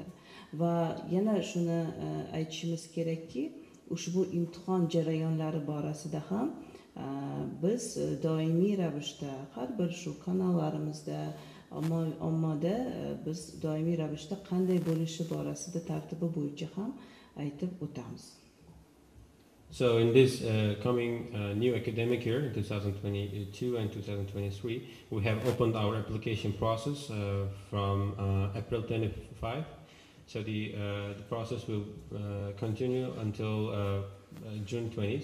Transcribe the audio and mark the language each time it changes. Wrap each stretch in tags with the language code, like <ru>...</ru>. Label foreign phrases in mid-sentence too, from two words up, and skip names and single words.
<uz>Va yana shuni aytishimiz kerakki, ushbu imtihon jarayonlari borasida ham biz doimiy ravishda har bir shu kanallarimizda, ommada biz doimiy ravishda qanday bo'lishi borasida tartibi bo'yicha ham aytib o'tamiz.</uz> <en>So in this coming new academic year, in 2022 and 2023, we have opened our application process from April 25. So the process will continue until June 20th.</en>